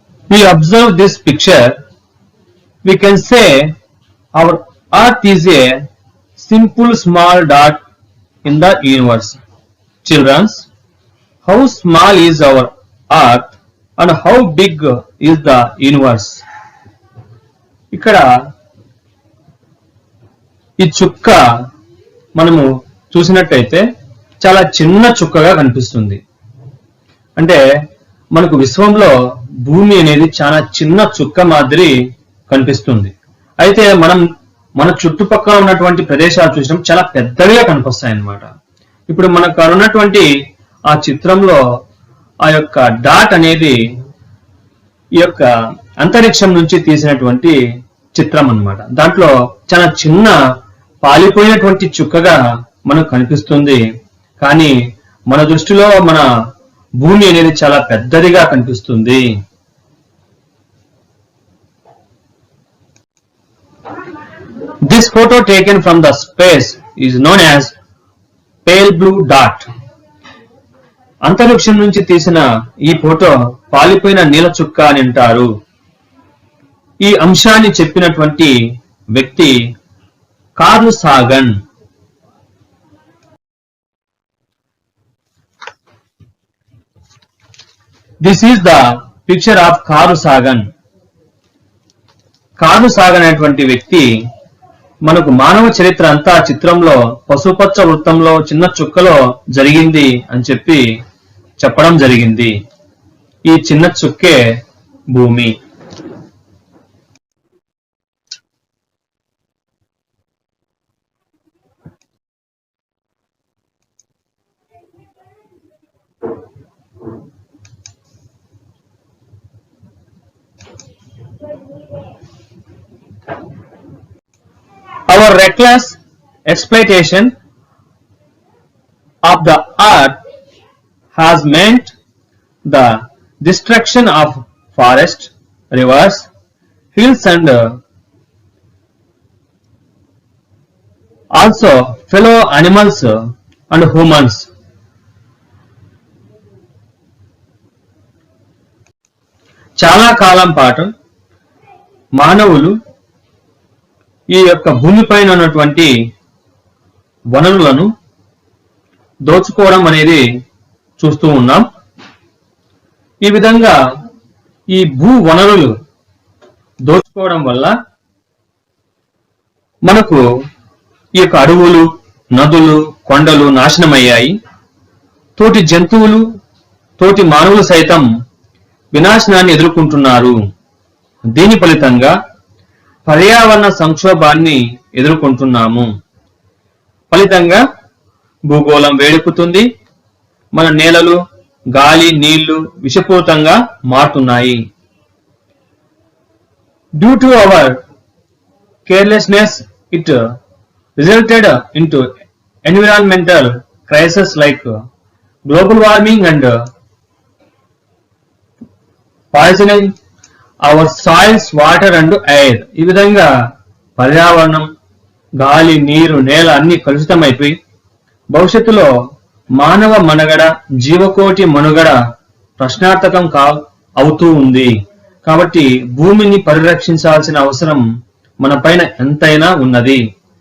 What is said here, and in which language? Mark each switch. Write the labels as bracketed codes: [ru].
[en] We observe this picture, we can say our Earth is a simple small dot in the universe. Children, how small is our Earth and how big is the universe? [te] ఇక్కడ ఈ చుక్క మనము చూసినట్టయితే చాలా చిన్న చుక్కగా కనిపిస్తుంది. అంటే మనకు విశ్వంలో భూమి అనేది చాలా చిన్న చుక్క మాదిరి కనిపిస్తుంది. అయితే మన చుట్టుపక్కల ఉన్నటువంటి ప్రదేశాలు చూసినప్పుడు చాలా పెద్దవిగా కనిపిస్తాయి అన్నమాట. ఇప్పుడు మనకు ఉన్నటువంటి ఆ చిత్రంలో ఆ యొక్క డాట్ అనేది ఈ యొక్క అంతరిక్షం నుంచి తీసినటువంటి చిత్రం అన్నమాట. దాంట్లో చాలా చిన్న పాలిపోయినటువంటి చుక్కగా మనకు కనిపిస్తుంది. కానీ మన దృష్టిలో మన భూమి అనేది చాలా పెద్దదిగా కనిపిస్తుంది. [en] This photo taken from the space is known as pale blue dot. [te] అంతరిక్షం నుంచి తీసిన ఈ ఫోటో పాలిపోయిన నీల చుక్క అని అంటారు. ఈ అంశాన్ని చెప్పినటువంటి వ్యక్తి curl Sagan. [en] This is the picture of Carl Sagan. [te] కాదు సాగనేటువంటి వ్యక్తి మనకు మానవ చరిత్ర అంతా చిత్రంలో పసుపచ్చ వృత్తంలో చిన్న చుక్కలో జరిగింది అని చెప్పడం జరిగింది. ఈ చిన్న చుక్కే భూమి. [en] Our reckless exploitation of the earth has meant the destruction of forests, rivers, hills and also fellow animals and humans. [te] చాలా కాలం పాటు మానవులు ఈ యొక్క భూమిపైన ఉన్నటువంటి వనరులను దోచుకోవడం అనేది చూస్తూ ఉన్నాం. ఈ విధంగా ఈ భూ వనరులు దోచుకోవడం వల్ల మనకు ఈ యొక్క అడవులు, నదులు, కొండలు నాశనమయ్యాయి. తోటి జంతువులు, తోటి మానవులు సైతం వినాశనాన్ని ఎదుర్కొంటున్నారు. దీని ఫలితంగా పర్యావరణ సంక్షోభాన్ని ఎదుర్కొంటున్నాము. ఫలితంగా భూగోళం వేడెక్కుతుంది. మన నేలలు, గాలి, నీళ్లు విషపూరితంగా మారుతున్నాయి. [en] Due to our carelessness, it resulted into environmental crises like global warming and poisoning our soils, water and air. [te] ఈ విధంగా పర్యావరణం, గాలి, నీరు, నేల అన్ని కలుషితమైపోయి భవిష్యత్తులో మానవ మనుగడ, జీవకోటి మనుగడ ప్రశ్నార్థకం అవుతూ ఉంది. కాబట్టి భూమిని పరిరక్షించాల్సిన అవసరం మన పైన ఎంతైనా ఉన్నది.